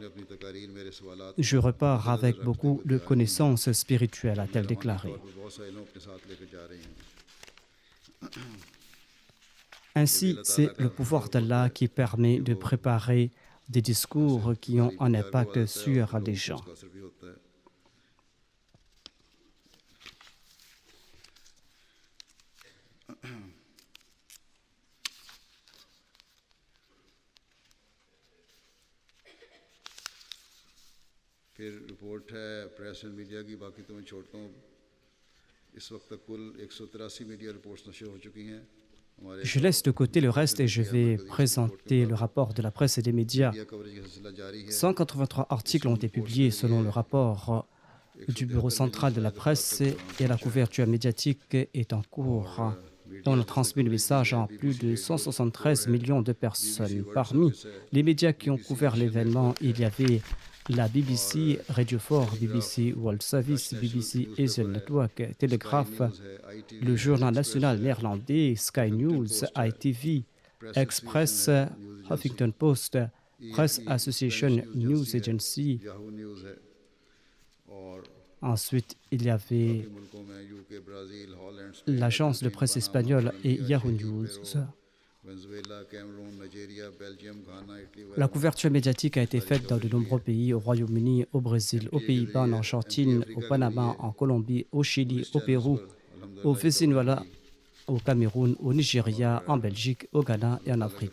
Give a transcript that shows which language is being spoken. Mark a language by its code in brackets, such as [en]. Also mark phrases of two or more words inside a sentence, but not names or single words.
[fr] Je repars avec beaucoup de connaissances spirituelles, a-t-elle déclaré. Ainsi, c'est le pouvoir d'Allah qui permet de préparer des discours qui ont un impact sur les gens. [ur] پھر رپورٹ ہے [en] press and media [ur] کی باقی تو میں چھوڑتا ہوں اس وقت تک کل 183 [en] media reports [ur] نشر ہو چکی ہیں [fr] Je laisse de côté le reste et je vais présenter le rapport de la presse et des médias. 183 articles ont été publiés selon le rapport du Bureau central de la presse et la couverture médiatique est en cours. On a transmis le message à plus de 173 millions de personnes. Parmi les médias qui ont couvert l'événement, il y avait la BBC, Radio 4, BBC World Service, BBC Asia Network, Telegraph, le journal national néerlandais, Sky News, ITV, Express, Huffington Post, Press Association News Agency. Ensuite, il y avait l'agence de presse espagnole et Yahoo News. La couverture médiatique a été faite dans de nombreux pays, au Royaume-Uni, au Brésil, aux Pays-Bas, en Argentine, au Panama, en Colombie, au Chili, au Pérou, au Venezuela, au Cameroun, au Nigeria, en Belgique, au Ghana et en Afrique.